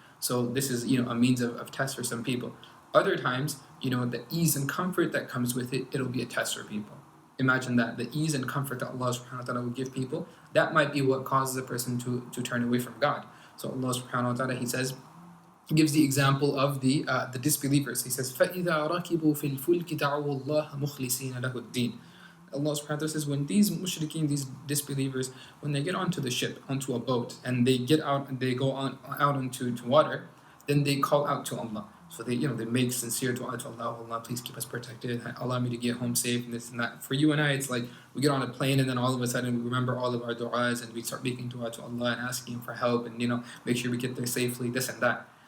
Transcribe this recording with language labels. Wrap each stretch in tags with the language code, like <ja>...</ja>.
<en>So this is, a means of test for some people. Other times, the ease and comfort that comes with it, it'll be a test for people. Imagine that, the ease and comfort that Allah subhanahu wa ta'ala will give people, that might be what causes a person to turn away from God. So Allah subhanahu wa ta'ala, He says, He gives the example of the disbelievers. He says,</en> <ar>فَإِذَا رَكِبُوا فِي الْفُلْكِ دَعُوا اللَّهَ مُخْلِصِينَ لَهُ الدِّينَ.</ar> <en>Allah subhanahu wa ta'ala says, when these mushrikeen, these disbelievers, when they get onto the ship, onto a boat, and they get out and they go out into water, then they call out to Allah. So they make sincere dua to Allah. Allah, please keep us protected. Allow me to get home safe and this and that. For you and I, it's like we get on a plane and then all of a sudden we remember all of our du'as and we start making dua to Allah and asking Him for help and make sure we get there safely, this and that.</en>